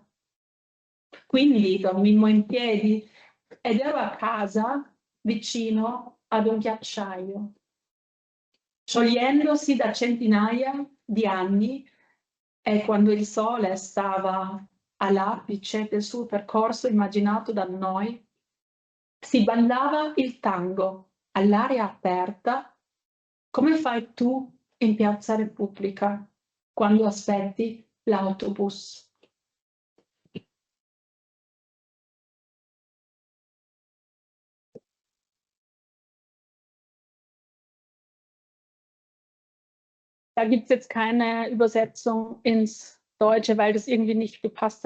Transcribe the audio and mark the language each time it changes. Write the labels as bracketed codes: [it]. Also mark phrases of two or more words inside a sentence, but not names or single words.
[it] Quindi dormimmo in piedi ed ero a casa vicino ad un ghiacciaio, sciogliendosi da centinaia di anni e quando il sole stava all'apice del suo percorso immaginato da noi, si ballava il tango all'aria aperta come fai tu in Piazza Repubblica quando aspetti l'autobus. [de] Da gibt es jetzt keine Übersetzung ins Deutsche, weil das irgendwie nicht gepasst hat.